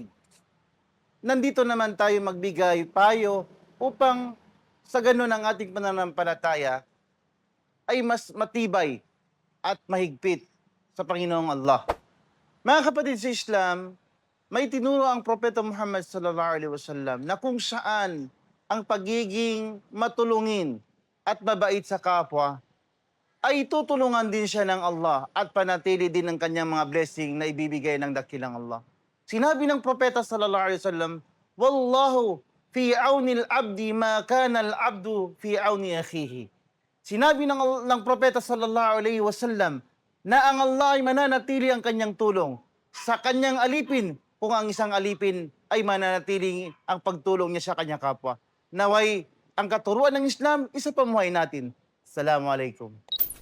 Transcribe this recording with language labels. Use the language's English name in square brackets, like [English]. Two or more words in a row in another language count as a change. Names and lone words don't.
[Filipino] Nandito naman tayo magbigay payo upang sa ganun ang ating pananampalataya ay mas matibay at mahigpit sa Panginoong Allah. Mga kapatid sa Islam, may tinuro ang Propeta Muhammad [Arabic] صلى الله عليه وسلم [Filipino] na kung saan ang pagiging matulungin at mabait sa kapwa ay tutulungan din siya ng Allah at panatili din ng kanyang mga blessing na ibibigay ng dakilang Allah. Sinabi ng Propeta [Arabic] صلى الله عليه وسلم والله في عون العبد ما كان العبد في عون أخيه." [Filipino] Sinabi ng Propeta [Arabic] صلى الله عليه وسلم [Filipino] na ang Allah ay mananatili ang kanyang tulong sa kanyang alipin kung ang isang alipin ay mananatili ang pagtulong niya sa kanyang kapwa. Naway ang katuruan ng Islam, isa pamuhay natin. Assalamualaikum.